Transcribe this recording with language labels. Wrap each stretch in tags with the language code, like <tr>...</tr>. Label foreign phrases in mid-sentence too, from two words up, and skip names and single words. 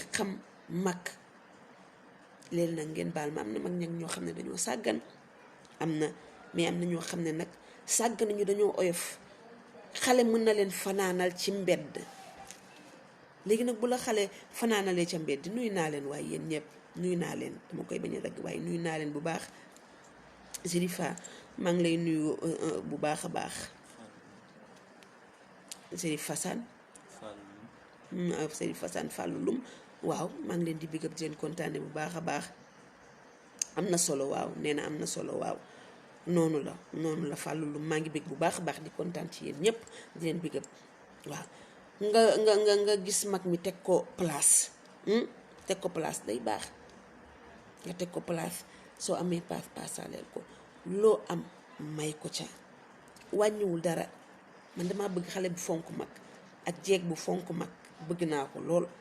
<wo>xam mag léegi nag ngeen baal ma am na mag ñag ñoo xam ne dañoo sàggan am na mais am na ñoo xam ne nag sàggan ñu dañoo oyof xale mën na leen fanaanal ci mbedd léegi nag bu la xale fanaanalee ca mbedd nuyu naa leen waaye yéen ñëpp nuyu naa leen dama koy bañ a dagg waaye nuyu naa leen bu baax Serifa maa ngi lay nuyu bu baax a baax Serifa Fassane Serifa Fassane Fallou Loum waaw maa ngi leen di</wo> <en>big up</en> <wo>di leen kontaane bu baax a baax am na solo waaw nee na am na solo waaw noonu la Fallou Loum maa ngi bég bu baax a baax di kontaan ci yéen ñëpp di leen</wo> <en>big up</en> <wo>waaw nga gis mag mi teg ko place day baax nga teg ko place soo amee paasaaleel ko loo am may ko ca wàññiwul dara man dama bëgg xale bu fonk mag ak jeeg bu fonk mag bëgg naa ko lool</wo>